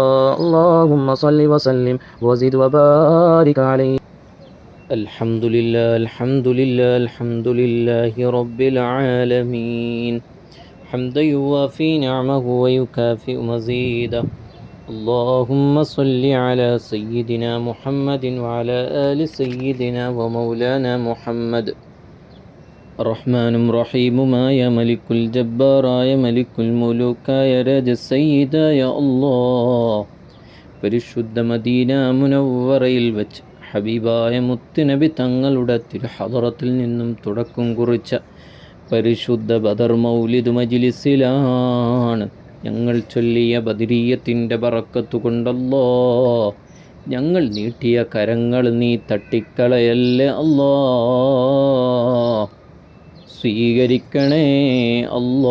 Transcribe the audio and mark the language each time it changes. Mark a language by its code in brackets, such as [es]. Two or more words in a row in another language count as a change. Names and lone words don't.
[ar] اللهم صل وسلم وزد وبارك عليه الحمد لله الحمد لله الحمد لله رب العالمين حمدا يوافي نعمه ويكافئ مزيده اللهم صل على سيدنا محمد وعلى آل سيدنا ومولانا محمد റഹ്മാനും [ml] റഹീമുമായ മലിക്കുൽ ജബ്ബാറായ മലിക്കുൽ മുലൂക്കായ രാജസയ്യിദായ അല്ലാഹ് പരിശുദ്ധ മദീന മുനവ്വറയിൽ വെച്ച് ഹബീബായ മുത്തുനബി തങ്ങളുടെ തിരുഹദറത്തിൽ നിന്നും തുടക്കം കുറിച്ച പരിശുദ്ധ ബദർ മൗലിദ് മജ്ലിസിലാണ് ഞങ്ങൾ ചൊല്ലിയ ബദരീയത്തിൻ്റെ ബറക്കത്ത് കൊണ്ടല്ലോ ഞങ്ങൾ നീട്ടിയ കരങ്ങൾ നീ തട്ടിക്കളയല്ലേ അല്ലാ, സ്വീകരിക്കണേ അല്ലാ.